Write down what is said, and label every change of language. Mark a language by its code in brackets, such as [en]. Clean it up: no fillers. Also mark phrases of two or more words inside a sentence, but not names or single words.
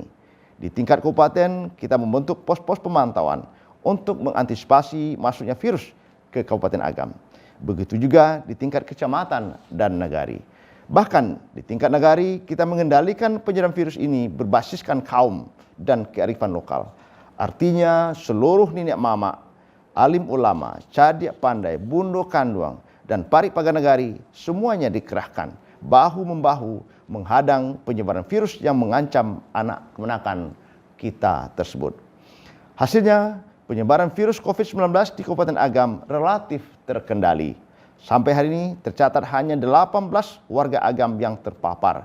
[id] Di tingkat kabupaten, kita membentuk pos-pos pemantauan untuk mengantisipasi masuknya virus ke Kabupaten Agam. Begitu juga di tingkat kecamatan dan nagari. Bahkan di tingkat nagari, kita mengendalikan penyebaran virus ini berbasiskan kaum dan kearifan lokal. Artinya seluruh nenek mama, alim ulama, [min] cadiak pandai, bundo kanduang, [id] dan [min] parik paganagari [id] semuanya dikerahkan bahu-membahu menghadang penyebaran virus yang mengancam anak kemenakan kita tersebut. Hasilnya, penyebaran virus COVID-19 di Kabupaten Agam relatif terkendali. Sampai hari ini tercatat hanya 18 warga Agam yang terpapar.